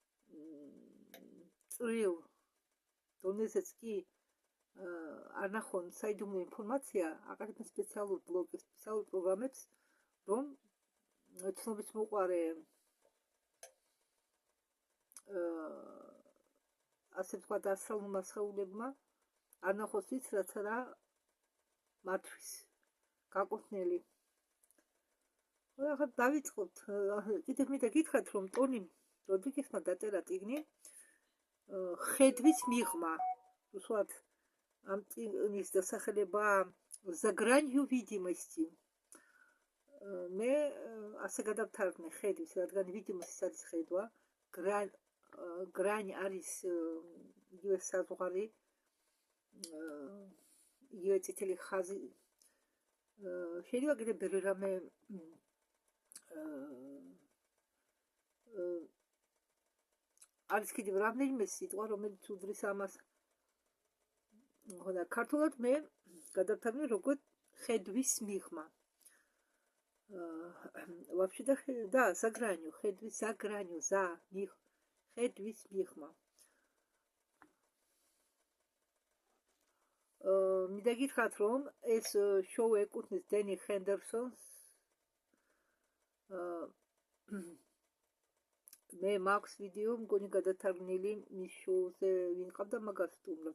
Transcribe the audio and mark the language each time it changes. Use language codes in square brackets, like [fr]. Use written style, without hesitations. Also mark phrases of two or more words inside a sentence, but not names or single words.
[ka] წვრილ დონეზეც კი არ ნახონ საიდუმლო ინფორმაცია, აყენებენ სპეციალურ ბლოკებს, სპეციალურ პროგრამებს, რომ ცნობის მოყვარე ასე ვთქვათ, ასტრალურმა სხეულებმა არ ნახოს ის, რაც არა მართვის გაკუთვნილი. ახლა დავიწყოთ. კიდევ მინდა გითხრათ, რომ ტონი როდრიგესმა დაწერა წიგნი ხედვის მიღმა. უსვათ ამ წიგნის დასახელებაა [ru] За гранью видимости. [ka] მე ასე გადავთარგმნე ხედვის, რადგან видимость არის ხედვა, გრანი არის იგივე საზღვარი, იგივე წითელი ხაზი. შეიძლება კიდევ ბევრი რამე არის კიდევ რამდენიმე სიტყვა, რომელიც უდრის ამას. ხოდა ქართულად მე გადავთარგმნე როგორც ხედვის მიღმა. [ru] Вообще да, за гранью, ხედვის за гранью, [ka] ხედვის მიღმა. მინდა გითხრათ, რომ ეს შოუ ეკუთვნის დენი ჰენდერსონს. მე მაქვს ვიდეო, მგონი გადათარგმნილი მის შოუზე, ვინ ყავდა მაგას სტუმრად.